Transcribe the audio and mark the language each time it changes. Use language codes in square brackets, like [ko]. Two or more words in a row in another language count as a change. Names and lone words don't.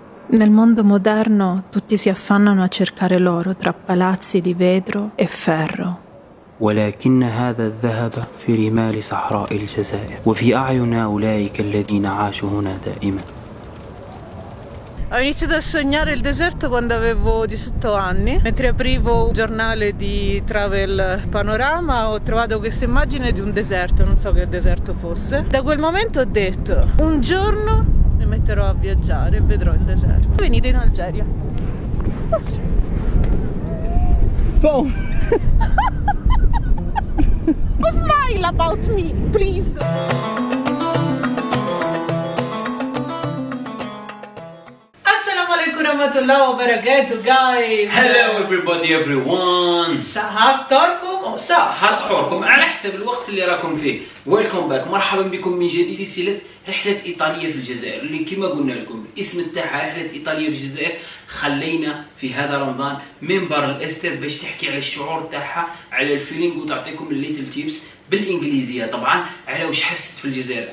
[it] Nel mondo moderno tutti si affannano a cercare l'oro tra palazzi di vetro e ferro. [ar] ولكن هذا الذهب في رمال صحراء الجزائر وفي أعين أولئك الذين عاشوا هنا دائما. [it] Ho iniziato a sognare il deserto quando avevo 18 anni. Mentre aprivo un giornale di Travel Panorama ho trovato questa immagine di un deserto, non so che deserto fosse. Da quel momento ho detto, un giorno mi metterò a viaggiare e vedrò il deserto. Venite in Algeria. [en] Phone! Smile about me, please! [ar] رحمة الله وبركاته, [en] guys. Hello everybody everyone. [ar] صحة فطوركم؟ صحة سحوركم على حسب الوقت اللي راكم فيه. [en] welcome back, [ar] مرحبا بكم من جديد في سلسلة رحلة إيطالية في الجزائر اللي كما قلنا لكم الاسم تاعها رحلة إيطالية في الجزائر. خلينا في هذا رمضان منبر الاستر باش تحكي على الشعور تاعها، على الفيلينغ وتعطيكم [en] the little tips [ar] بالانجليزيه طبعا على واش حست في الجزائر.